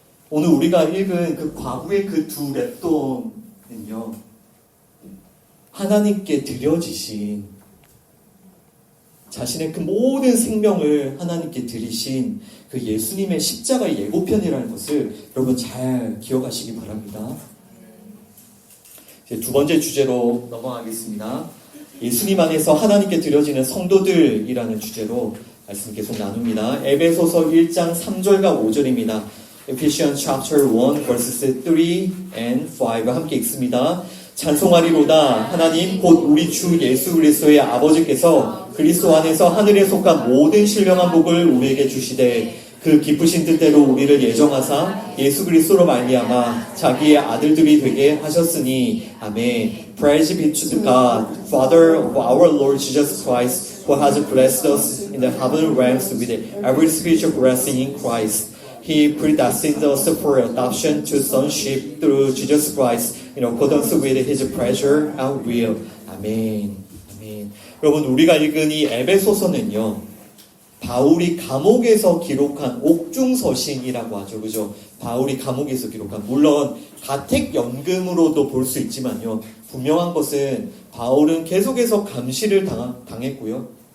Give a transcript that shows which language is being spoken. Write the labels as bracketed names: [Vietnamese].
[Korean] 오늘 우리가 읽은 그 과부의 그 두 랩돈은요, 하나님께 드려지신, 자신의 그 모든 생명을 하나님께 드리신 그 예수님의 십자가의 예고편이라는 것을 여러분 잘 기억하시기 바랍니다. 이제 두 번째 주제로 넘어가겠습니다. 예수님 안에서 하나님께 드려지는 성도들이라는 주제로 말씀 계속 나눕니다. 에베소서 1장 3절과 5절입니다. [English] Ephesians chapter 1 verses 3 and 5 [Korean] 함께 읽습니다. 찬송하리로다. 하나님 곧 우리 주 예수 그리스도의 아버지께서 그리스도 안에서 하늘에 속한 모든 신령한 복을 우리에게 주시되 그 기쁘신 뜻대로 우리를 예정하사 예수 그리스도로 말미암아 자기의 아들들이 되게 하셨으니 아멘. [English] Praise be to the God, Father of our Lord Jesus Christ, who has blessed us in the heavenly realms with every spiritual blessing in Christ. He predestined us for adoption to sonship through Jesus Christ in accordance with His pleasure and will. [Korean] 아멘. 아멘. 여러분 우리가 읽은 이 에베소서는요, 바울이 감옥에서 기록한 옥중서신이라고 하죠. 그죠? 바울이 감옥에서 기록한, 물론 가택연금으로도 볼 수 있지만요, 분명한 것은 바울은 계속해서 감시를 당했고요.